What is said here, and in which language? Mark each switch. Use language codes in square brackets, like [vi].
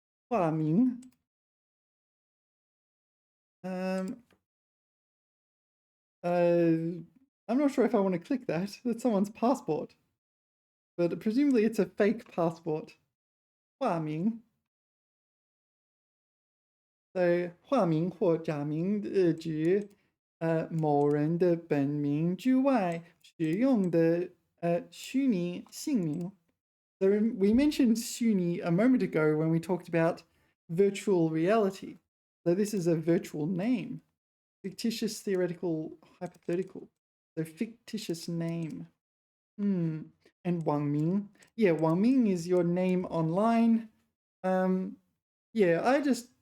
[zh] 化名. [en] I'm not sure if I want to click that. That's someone's passport. But presumably it's a fake passport. [zh] 化名. So 化名或假名指某人的本名之外使用的虚拟姓名. [en] So we mentioned 虚拟 a moment ago when we talked about virtual reality. So this is a virtual name. Fictitious, theoretical, hypothetical. So fictitious name. And Wang Ming. Yeah, Wang Ming is your name online. Yeah, I just